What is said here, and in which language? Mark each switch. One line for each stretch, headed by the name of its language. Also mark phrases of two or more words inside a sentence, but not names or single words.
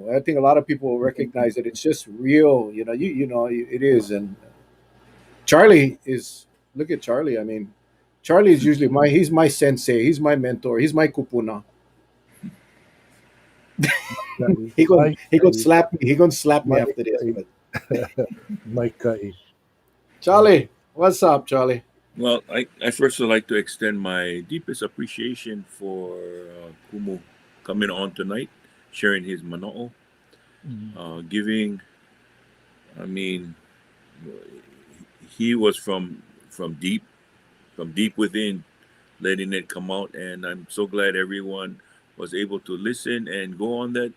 English: I think a lot of people recognize that it's just real. It is. And Charlie is. Look at Charlie. I mean, Charlie is usually he's my sensei. He's my mentor. He's my kupuna. Kai, He gonna kai, slap me. He gonna slap me mai after this. kai, But mai kai. Charlie, what's up, Charlie? Well, I first would like to extend my deepest appreciation for Kumu coming on tonight, sharing his mana'o, Mm. giving. I mean, he was from deep within, letting it come out, and I'm so glad everyone was able to listen and go on that.